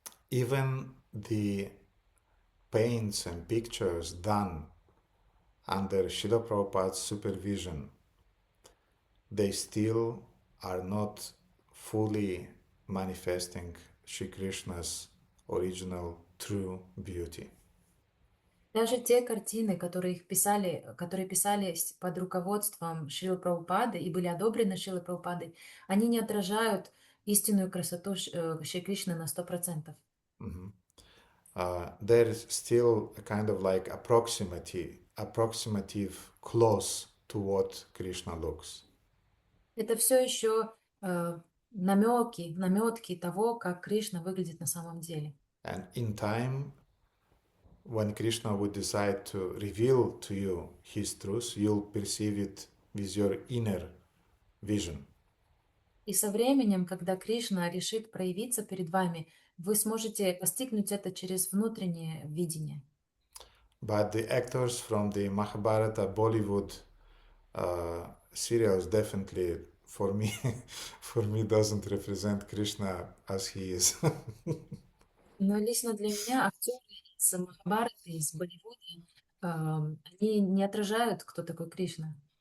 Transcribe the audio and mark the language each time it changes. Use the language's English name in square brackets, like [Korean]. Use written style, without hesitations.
[English] Even the paints and pictures done under Srila Prabhupada's supervision, they still are not fully manifesting Shri Krishna's original true beauty. [Russian] Даже те картины, которые писались под руководством Шрилы Прабхупады и были одобрены Шрилой Прабхупадой, они не отражают истинную красоту Шри Кришны на 100%. [English] There is still a kind of like approximative close to what Krishna looks. [Russian] Это все еще наметки того, как Кришна выглядит на самом деле. [English] And in time, when Krishna would decide to reveal to you his truth, you'll perceive it with your inner vision. [Russian] И со временем, когда Кришна решит проявиться перед вами, вы сможете постигнуть это через внутреннее видение. [English] But the actors from the Mahabharata Bollywood serials definitely, for me, doesn't represent Krishna as he is. [Russian] Но лично для меня актеры из Махабхараты, из Болливуда, они не отражают, кто такой Кришна.